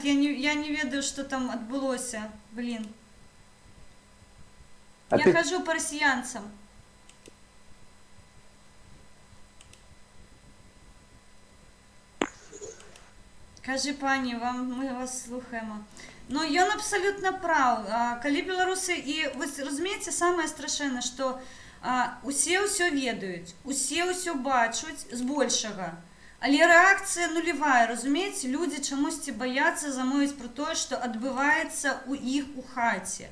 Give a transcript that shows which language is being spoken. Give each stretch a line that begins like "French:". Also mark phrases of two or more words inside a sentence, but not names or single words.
Ukrainian: Я не ведаю, що там відбулося. Блін. Я хожу по росіянцям. Кажи, пані, ми вас слухаємо.
Belarusian: Ён абсолютно прав. Калі беларусы, і вы разумееце, самае страшэннае, што усе ўсё ведаюць, усе ўсё бачуць збольшага. Але рэакцыя нулевая, разумееце, людзі чамусьці баяцца замовіць пра тое, што адбываецца ў іх у хаце.